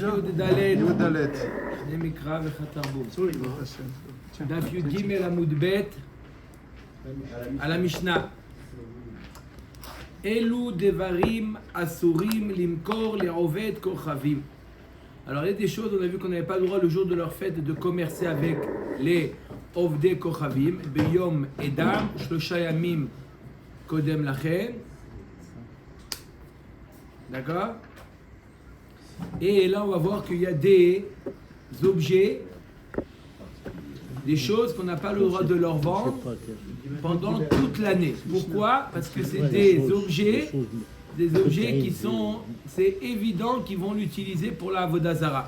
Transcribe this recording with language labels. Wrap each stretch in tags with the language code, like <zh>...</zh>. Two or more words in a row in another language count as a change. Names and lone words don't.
<he>יוד דלת. יוד דלת. נמקרא וחטרבום. דף יוד גימל עמוד בית.</he> <fr>À la Mishnah.</fr> <he>אלו דברים אסורים למכור לעובד כוכבים.</he> <fr>Alors il y a des choses, on a vu qu'on n'avait pas le droit le jour de leur fête de commercer avec les</fr> <he>עובדי כוכבים, ביום אידם, שלושה ימים קודם לכן.</he> <fr>D'accord? Et là on va voir qu'il y a des objets, des choses qu'on n'a pas le droit de leur vendre pendant toute l'année. Pourquoi? Parce que c'est des objets qui sont, c'est évident qu'ils vont l'utiliser pour la</fr> <he>עבודה זרה.</he>